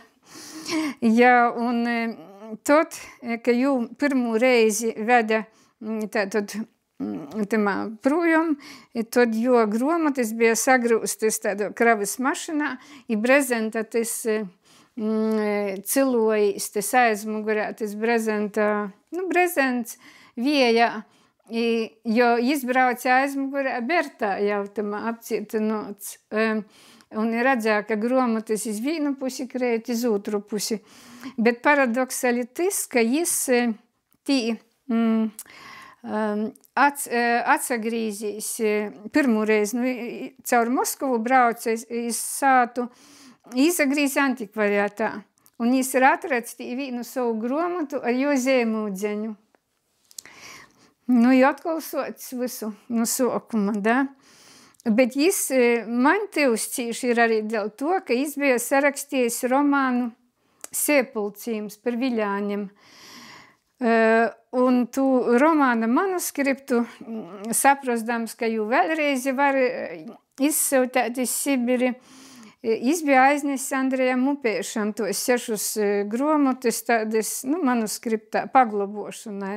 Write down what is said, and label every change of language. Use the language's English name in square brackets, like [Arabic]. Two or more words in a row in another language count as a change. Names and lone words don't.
[Latgalian] Jā, un tad, ka jū pirmū reizi veda tātad tamā projām, tad jo gromotas bija sagrūstas tādā kravas mašinā, i brezenta tas cilojis, tas aizmugurā, tas brezents vējā, jo izbrauca aizmugurā Bertā jau tamā apcietinots. Un redzēja, ka gromotas iz vīnu pusi krēt iz otru pusi. Bet paradoksali tas, ka jis tī atsagrīzīs pirmoreiz, caur Moskovu brauca iz sātu, izagrīz antikvariātā. Un jis ir atrads vīnu savu gromotu ar jo zīmūdzeņu. Jo atkal sots visu sokuma, da? Bet jis man tivs cīši ir arī dēļ to, ka jis bija sarakstījis romānu Siepulcījums par Viļāņiem. Un tu romāna manuskriptu, saprastams, ka jū vēlreiz var izsūtēt iz Sibiri, jis bija aiznesis Andrejam Upeišam tos 6 gromotus tādas, manuskriptā paglobošanai.